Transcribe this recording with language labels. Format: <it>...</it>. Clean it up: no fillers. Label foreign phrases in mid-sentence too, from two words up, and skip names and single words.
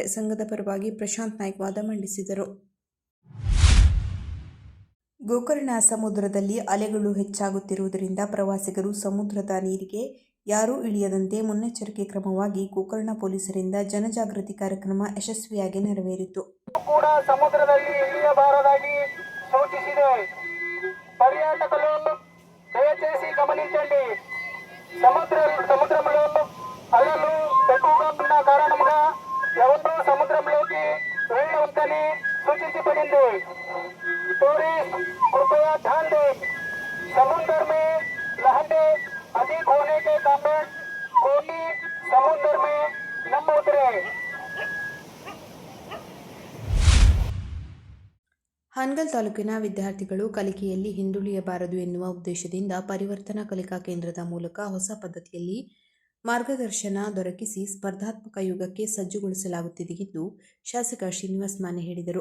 <kn>ಸಂಘದ ಪರವಾಗಿ ಪ್ರಶಾಂತ್ ನಾಯ್ಕ್ ವಾದ ಮಂಡಿಸಿದರು. ಗೋಕರ್ಣ ಸಮುದ್ರದಲ್ಲಿ ಅಲೆಗಳು ಹೆಚ್ಚಾಗುತ್ತಿರುವುದರಿಂದ ಪ್ರವಾಸಿಗರು ಸಮುದ್ರದ ನೀರಿಗೆ ಯಾರೂ ಇಳಿಯದಂತೆ ಮುನ್ನೆಚ್ಚರಿಕೆ ಕ್ರಮವಾಗಿ ಗೋಕರ್ಣ ಪೊಲೀಸರಿಂದ ಜನಜಾಗೃತಿ ಕಾರ್ಯಕ್ರಮ ಯಶಸ್ವಿಯಾಗಿ ನೆರವೇರಿತು. ಕೂಡ ಸಮುದ್ರದಲ್ಲಿ ಇಳಿಯಬಾರದಾಗಿ ಸೂಚಿಸಿದೆ.</kn> <te>పర్యాటకులు దయచేసి గమనించండి. సముద్రంలో అలలు ఎక్కువగా ఉన్న కారణంగా ఎవరూ సముద్రంలోకి వెళ్ళవద్దని</te> <hi>सूचित टूरिस्ट कृपया ध्यान दें, समुद्र में लहरें अधिक होने के कारण कोई समुद्र में न उतरे.</hi> <kn>ಹಾನಗಲ್ ತಾಲೂಕಿನ ವಿದ್ಯಾರ್ಥಿಗಳು ಕಲಿಕೆಯಲ್ಲಿ ಹಿಂದುಳಿಯಬಾರದು ಎನ್ನುವ ಉದ್ದೇಶದಿಂದ ಪರಿವರ್ತನಾ ಕಲಿಕಾ ಕೇಂದ್ರದ ಮೂಲಕ ಹೊಸ ಪದ್ಧತಿಯಲ್ಲಿ ಮಾರ್ಗದರ್ಶನ ದೊರಕಿಸಿ ಸ್ಪರ್ಧಾತ್ಮಕ ಯುಗಕ್ಕೆ ಸಜ್ಜುಗೊಳಿಸಲಾಗುತ್ತಿದೆ ಎಂದು ಶಾಸಕ ಶ್ರೀನಿವಾಸ್ ಮಾನೆ ಹೇಳಿದರು.</kn>